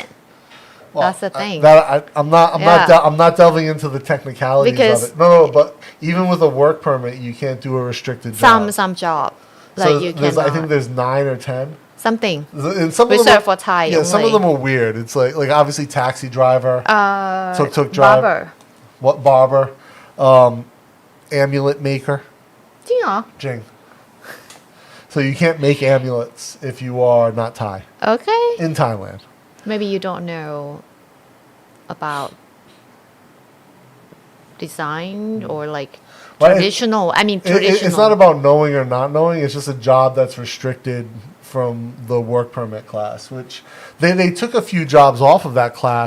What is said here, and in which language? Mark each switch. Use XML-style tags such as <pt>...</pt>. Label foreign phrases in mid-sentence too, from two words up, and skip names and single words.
<en>Well, that's the thing I'm not delving into the technicalities Because- of it. No, but even with a work permit, you can't do a restricted job. some job So like you there's, I think cannot there's 9 or 10. something And some of them reserved are, for Thai yeah, some of only. them are weird. It's like obviously taxi driver, tuk-tuk driver, barber what barber, amulet maker,</en> <th>จริงเหรอ jing.</th> <en>So you can't make amulets if you are not Thai okay in Thailand. maybe you don't know about design or like Well, traditional I mean It- traditional it's not about knowing or not knowing. It's just a job that's restricted from the work permit class, which they took a few jobs off of that class.</en>